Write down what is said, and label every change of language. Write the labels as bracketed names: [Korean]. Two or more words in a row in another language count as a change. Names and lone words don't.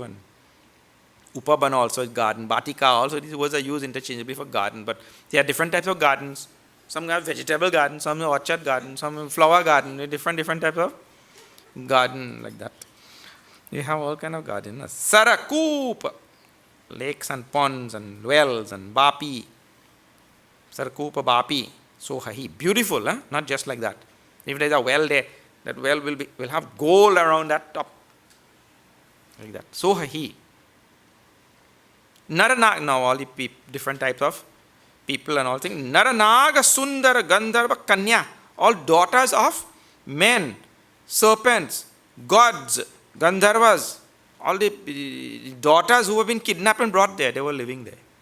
[English] And Upabana also is garden. Batika also, these words are used interchangeably for garden. But there are different types of gardens. Some have vegetable garden, some have orchard garden, some have flower garden. Different types of garden like that. You have all kind of garden. Sarakoop, lakes and ponds and wells and bapi. [Sanskrit] Sarakoop bapi, sohahi. [English] Beautiful, huh? Not just like that. If there is a well there, that well will have gold around that top. Like that. Sohahi. Naranag, now all the different types of people and all things. [Sanskrit] Naranaga Sundara Gandharva Kanya, [English] all daughters of men, serpents, gods, Gandharvas, all the daughters who have been kidnapped and brought there, they were living there.